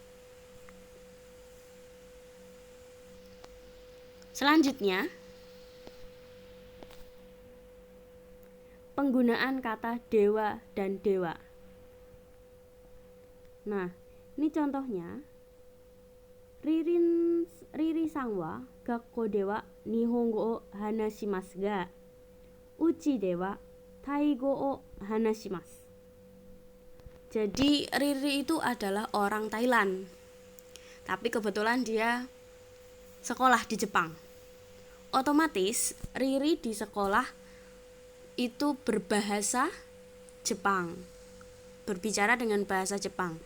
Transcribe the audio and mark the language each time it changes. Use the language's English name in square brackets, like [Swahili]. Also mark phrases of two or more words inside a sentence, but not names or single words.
[Indonesian] Selanjutnya, penggunaan kata dewa dan dewa. Nah, ini contohnya. [Japanese] リリさんは学校では日本語を話しますが、うちではタイ語を話します. [Indonesian] Jadi Riri itu adalah orang Thailand, tapi kebetulan dia sekolah di Jepang. Otomatis Riri di sekolah itu berbahasa Jepang, berbicara dengan bahasa Jepang.